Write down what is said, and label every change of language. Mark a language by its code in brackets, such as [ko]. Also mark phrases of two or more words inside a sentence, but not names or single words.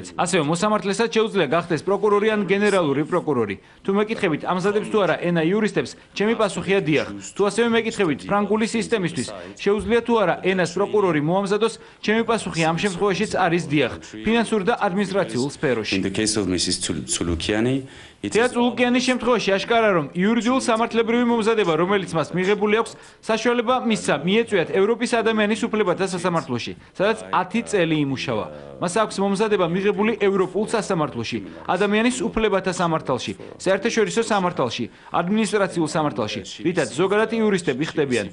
[ka] ასევე მოსამართლესაც შეუძლია გახდეს პროკურორი ან გენერალური პროკურორი. თუ მეკითხებით ამზადებს თუ არა ენა იურისტებს, ჩემი პასუხია დიახ. თუ ასევე მეკითხებით ფრანგული სისტემისთვის, შეუძლია თუ არა ენას პროკურორი მოამზადოს, ჩემი პასუხი ამ შემთხვევაშიც არის დიახ. ფინანსურ და ადმინისტრაციულ სფეროში. [en] in the case of Mrs. Tsulukiani [ka] თეატრულუკიანის შემთხვევაში აშკარა რომ იურიდიულ სამართლებრივი მომზადება, რომელიც მას მიღებული აქვს, საშუალება მისცა მიეწვიათ ევროპის ადამიანის უფლებათა სასამართლოში, სადაც 10 წელი იმუშავა. მას აქვს მომზადება მიღებული ევროპულ სასამართლოში, ადამიანის უფლებათა სამართალში, საერთაშორისო სამართალში, ადმინისტრაციულ სამართალში, რითაც ზოგადად იურისტები ხდებიან.